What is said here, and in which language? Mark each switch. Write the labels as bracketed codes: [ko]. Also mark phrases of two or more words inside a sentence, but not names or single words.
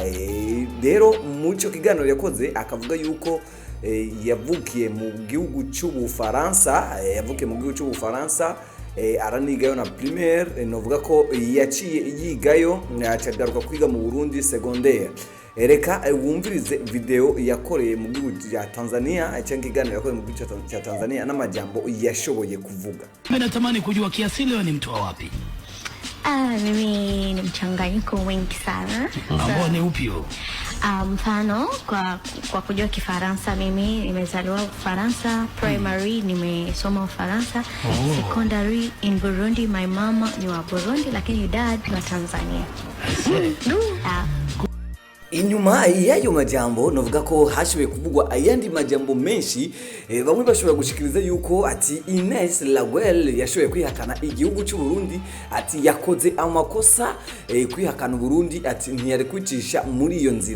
[rn] Rero mu cyo kiganiro yakoze akavuga yuko yavukiye mu gihugu cy'Ubufaransa, aranigayo na primaire, novuga ko yaciye yigayo acagaruka kwiga mu Burundi secondaire. Reka wumvirize video yakoreye mu gihugu cya Tanzania, cyangwa kiganiro yakoreye mu gihugu cya Tanzania n'amajambo yashoboye kuvuga. [sw] Mimi natamani kujua kiasili wewe ni mtu wa wapi? Mimi ni mchanganyiko wengi sana. Ambao ni upi huo? Mfano kwa kujua Kifaransa, mimi nimezaliwa Ufaransa, primary nimesoma Ufaransa, [en] secondary in Burundi, [sw] my mama ni wa Burundi lakini dad ni wa Tanzania. [rn] Inyuma y'ayo majambo novuga ko hashoboye kuvugwa ayandi majambo menshi, bamwe bashobora gushikiriza yuko ati Inès Raguël yashoboye kwihakana igihugu cy'u Burundi, ati yakoze amakosa kwihakana Burundi, ati ntiyari kwicisha muri iyo nzira.